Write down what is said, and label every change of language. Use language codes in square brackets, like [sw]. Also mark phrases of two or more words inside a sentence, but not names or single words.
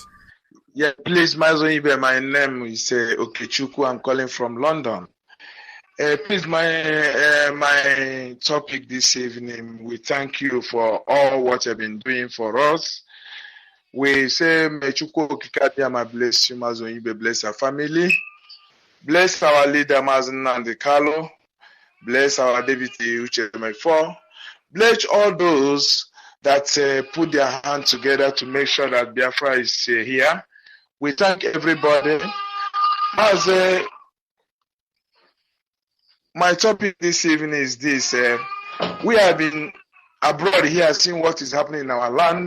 [en] Yeah, please, Mazonibe, my name is Okechukwu. I'm calling from London. Please, my topic this evening, we thank you for all what you've been doing for us. We say, Mechukwu Okikadiama bless you, Mazonibe, bless your family. Bless our leader, Mazen Nandekalo. Bless our deputy, Uche Mefo. Bless all those that put their hands together to make sure that Biafra is here. We thank everybody. As my topic this evening is this. We have been abroad here, seeing what is happening in our land.